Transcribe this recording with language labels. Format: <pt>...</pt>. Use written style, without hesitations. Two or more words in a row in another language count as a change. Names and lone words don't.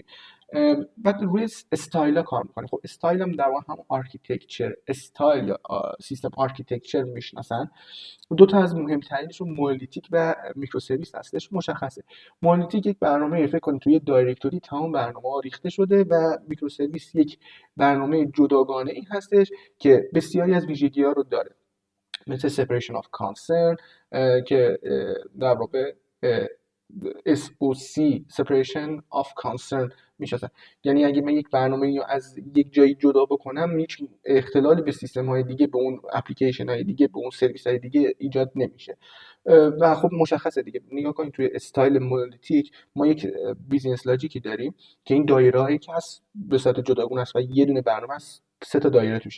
<fa>بعد روی استایل ها کار میکنه. خب استایل هم در واقع هم</fa> <en>architecture style system architecture</en> <fa>میشناسن. دو تا از مهمترینشون مونولیتیک و</fa> <en>micro service</en> <fa>هستش. مشخصه مونولیتیک یک برنامه فکر کنید توی دایرکتوری تمام برنامه‌ها ریخته شده و</fa> <en>micro service</en> <fa>یک برنامه جداگانه ای هستش که بسیاری از ویژگی‌ها رو داره، مثل</fa> <en>separation of concern</en> <fa>که در واقع</fa> <en>SOC separation of concern</en> <fa>میشه. یعنی اگه من یک برنامه رو از یک جایی جدا بکنم هیچ اختلالی به سیستم های دیگه، به اون اپلیکیشن های دیگه، به اون سرویس های دیگه ایجاد نمیشه. و خب مشخصه دیگه، نگاه کنید توی</fa> <en>style monolithic</en> <fa>ما یک</fa> <en>business logic</en> <fa>داریم که این دایره هایی که هست به صورت جداگونه است و یه دونه برنامه است 3 تا دایره توشه.</fa>